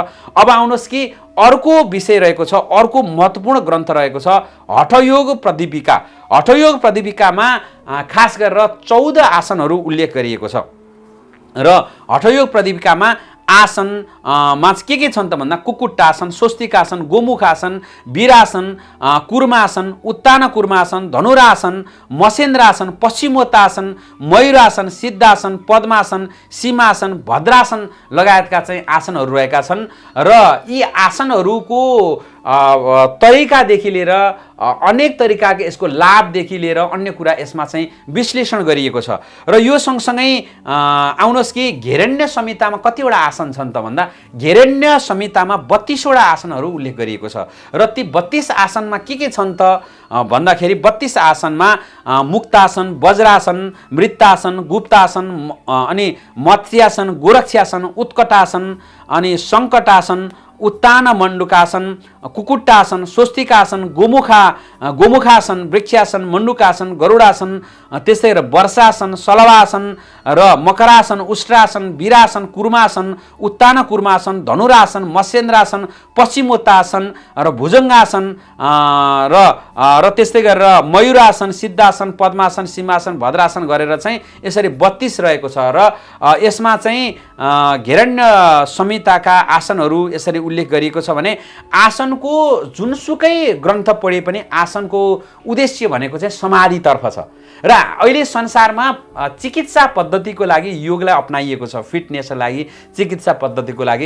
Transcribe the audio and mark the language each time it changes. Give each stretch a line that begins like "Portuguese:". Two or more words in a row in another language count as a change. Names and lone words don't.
Nepali: अब आउनुहोस् कि अर्को विषय रहेको छ, अर्को महत्त्वपूर्ण ग्रन्थ रहेको छ हठयोग प्रदीपिका। हठयोग प्रदीपिकामा खास गरेर 14 आसनहरू उल्लेख गरिएको छ र हठयोग प्रदीपिकामा आसनमा के छन् त भन्दा कुक्कुटासन, स्वस्तिकासन, गोमुखासन, वीरासन, कुर्मासन, उत्तान कुर्मासन, धनुरासन, मसेन्द्रासन, पश्चिमोत्तासन, मयूरासन, सिद्धासन, पद्मासन, सीमासन, भद्रासन लगायतका चाहिँ आसनहरू रहेका छन् र यी आसनहरूको तरिकादेखि लिएर अनेक तरिकाको यसको लाभदेखि लिएर अन्य कुरा यसमा चाहिँ विश्लेषण गरिएको छ र यो सँगसँगै आउनुहोस् कि घेरण्य संहितामा कतिवटा आसन छन् त भन्दा घेरण्य संहितामा 32वटा आसनहरू उल्लेख गरिएको छ र ती 32 आसनमा के छन् त भन्दाखेरि 32 आसनमा मुक्तासन, वज्रासन, मृत्तासन, गुप्तासन अनि मत्स्यासन, गोरक्षासन, उत्कटासन अनि सङ्कटासन, उत्तान मण्डुकासन, कुकुट्टासन, स्वस्तिकासन, गोमुखासन, वृक्षासन, मण्डुकासन, गरुडासन, त्यस्तै गरेर वर्षासन, सलवासन र मकरासन, उष्ट्रासन, वीरासन, कुर्मासन, उत्तान कुर्मासन, धनुरासन, मत्स्येन्द्रासन, पश्चिमोत्तासन र भुजङ्गासन र त्यस्तै गरेर मयूरासन, सिद्धासन, पद्मासन, सीमासन, भद्रासन गरेर चाहिँ यसरी 32 रहेको छ र यसमा चाहिँ घेरण्य संहिताका आसनहरू यसरी उल्लेख गरिएको छ भने आसनको जुनसुकै ग्रन्थ पढे पनि आसनको उद्देश्य भनेको चाहिँ समाधितर्फ छ र अहिले संसारमा चिकित्सा पद्धतिको लागि योगलाई अपनाइएको छ, फिटनेसको लागि चिकित्सा पद्धतिको लागि।